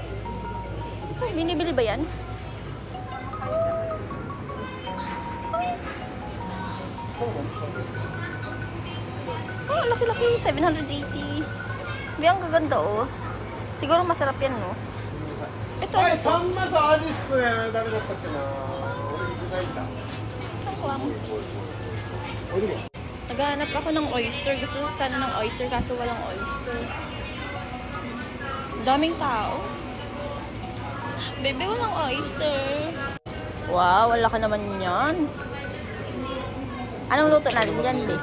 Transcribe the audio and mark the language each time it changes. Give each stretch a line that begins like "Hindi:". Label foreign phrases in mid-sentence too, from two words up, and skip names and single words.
Filipino: Binibili ba yan? Oh, laki-laki. 780. Ang gaganda, oh. Siguro masarap yan, no? Ito,
Japanese: はい、
Filipino: ito.
Japanese: サンマとアジっすね。誰だったっけな。俺具材だ。
Filipino: Nakuha ko.
Japanese: おいでよ。
Filipino: Naghahanap ako ng oyster. Gusto ko sana ng oyster kaso walang oyster. Daming tao. Bebe, walang oyster. Wow, wala ka naman yan. Anong luto natin dyan, bes?